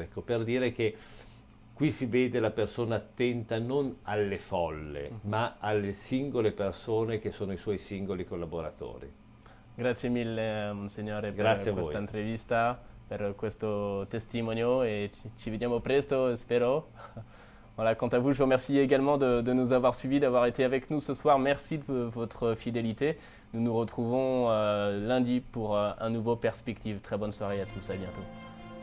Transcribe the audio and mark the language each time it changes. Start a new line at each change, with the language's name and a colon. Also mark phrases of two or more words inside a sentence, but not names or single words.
Italian: Ecco, per dire che qui si vede la persona attenta non alle folle, ma alle singole persone che sono i suoi singoli collaboratori. Grazie mille, Monsignore, per questa intervista, per questo testimonio, et ci vediamo presto, spero.
French: Voilà, quant à vous, je vous remercie également de nous avoir suivis, d'avoir été avec nous ce soir. Merci de votre fidélité. Nous nous retrouvons lundi pour un nouveau Perspective. Très bonne soirée à tous, à bientôt.